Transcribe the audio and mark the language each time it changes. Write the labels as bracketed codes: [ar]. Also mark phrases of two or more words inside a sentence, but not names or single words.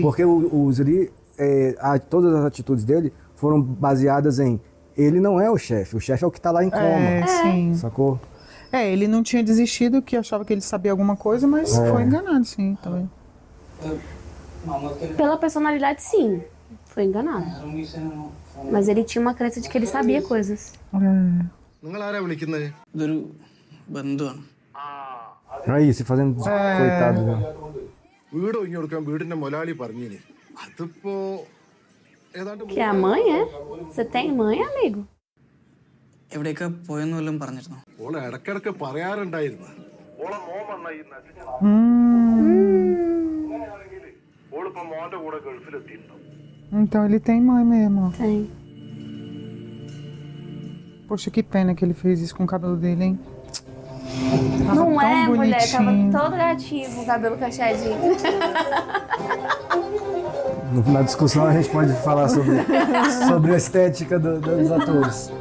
[pt] Porque o Zri, todas as atitudes dele foram baseadas em ele não é o chefe é o que tá lá em coma. Sim. Sacou? Ele não tinha desistido, que achava que ele sabia alguma coisa, mas foi enganado, sim, também. Pela personalidade, sim. Foi enganado. Mas ele tinha uma crença de que ele sabia coisas. [ml] നിങ്ങളാരാ വിളിക്കുന്നത് ഇതൊരു ബന്ധുവാണ്. [pt] Aí, se fazendo coitado. Né? [ml] വീട് ഒഴിഞ്ഞു കൊടുക്കാൻ വീടിന്റെ മുതലാളി പറഞ്ഞിനി അതിപ്പോ ഏതാണ്ട് [pt] Que é a mãe, é? Você tem mãe, amigo? [ml] എവിടെയൊക്കെ പോയെന്ന് വല്ലതും പറഞ്ഞിരുന്നോ? ഓളെ ഇടക്കിടക്ക് പറയാറുണ്ടായിരുന്നു ഓളിപ്പോ മോന്റെ കൂടെ ഗൾഫിലെത്തിയിട്ടുണ്ടാവും [pt] Então ele tem mãe mesmo, ó. Tem. Poxa, que pena que ele fez isso com o cabelo dele, hein? Tava Não tão é, mulher? Tava bonitinho. todo gatinho, com o cabelo cacheadinho. Na discussão a gente pode falar sobre a estética dos atores.